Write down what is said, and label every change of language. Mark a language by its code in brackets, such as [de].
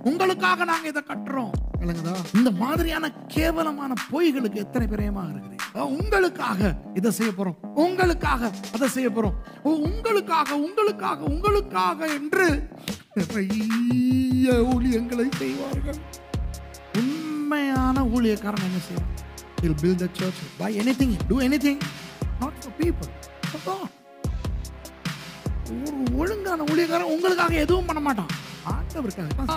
[ta] உங்களுக்காக நாங்க இதை கட்டுறோம். இந்த மாதிரியான கேவலமான பொய்களுக்கு எத்தனை பிரியமா இருக்குது. உங்களுக்காக இதை செய்ய போறோம், உங்களுக்காக அதை செய்ய போறோம், உங்களுக்காக உங்களுக்காக உங்களுக்காக என்று நிறைய ஊழியங்களை செய்வார்கள். உண்மையான ஊழியக்காரன் என்ன செய்வான்? [en] He'll build the church, buy anything, do anything, not for people, for God. [ta] ஒரு ஒழுங்கான ஊழியக்காரன் உங்களுக்காக எதுவும் பண்ண மாட்டான், ஆண்டவருக்காக.